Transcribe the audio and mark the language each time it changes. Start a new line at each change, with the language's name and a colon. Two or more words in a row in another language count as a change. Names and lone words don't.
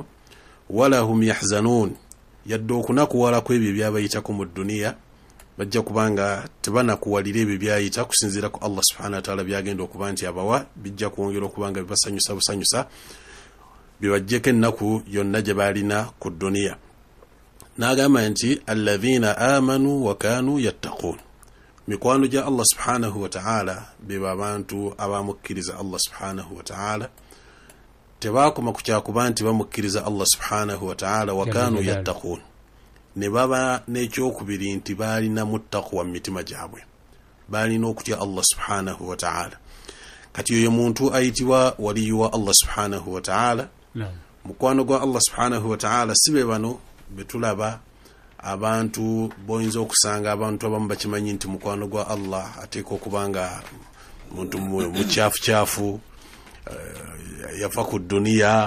Arabic: ولا هم يحزنون,
Ganda: yadde okunakuwala kwebyo ebyabayitako mu duniya bajja kubanga tebanakuwalira ebyo byayita kusinziira ku
Arabic: الله سبحانه وتعالى
Ganda: byagenda okuba nti abawa, bijja kwongera okubanga bibasanyusa busanyusa, bibajjeko ennaku yonna gye baalina ku duniya.
Arabic: N'agamba nti الذين آمنوا وكانوا يتقون,
Ganda: mikwano gya
Arabic: الله سبحانه وتعالى
Ganda: beba abantu abamukkiriza
Arabic: الله سبحانه وتعالى,
Ganda: tebaakoma ku kyakuba nti bamukkiriza
Arabic: الله سبحانه وتعالى وكانوا يتقون,
Ganda: ne baba n'ekyokubiri nti baalina muttaqwa mu mitima gyabwe, baalina okutya
Arabic: الله سبحانه وتعالى.
Ganda: Kati oyo muntu ayitibwa waliyu wa
Arabic: الله سبحانه وتعالى.
Ganda: Mukwano gwa
Arabic: الله سبحانه وتعالى
Ganda: sibe bano betulaba abantu boyinza okusanga abantu abamu bakimanyi nti mukwano gwa Allah ateeka okubanga muntu mukyafu yafa ku duniya,